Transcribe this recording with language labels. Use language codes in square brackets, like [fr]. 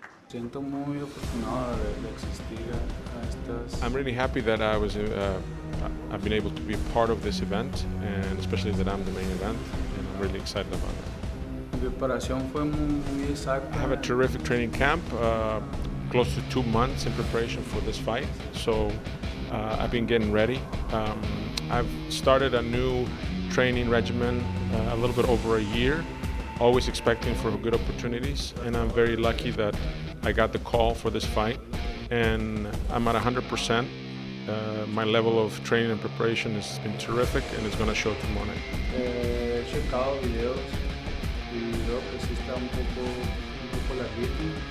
[es] Siento muy afortunado de existir a estas. [en] I'm really happy that I've been able to be a part of this event, and especially that I'm the main event, and I'm really excited about it. [es] Mi preparación fue muy exacta. [en] I have a terrific training camp, close to 2 months in preparation for this fight, so I've been getting ready. I've started a new training regimen a little bit over a year, always expecting for good opportunities, and I'm very lucky that I got the call for this fight, and I'm at 100%. My level of training and preparation has been terrific, and it's going to show tomorrow night. [es] He checado videos y veo que sí está un poco larguito.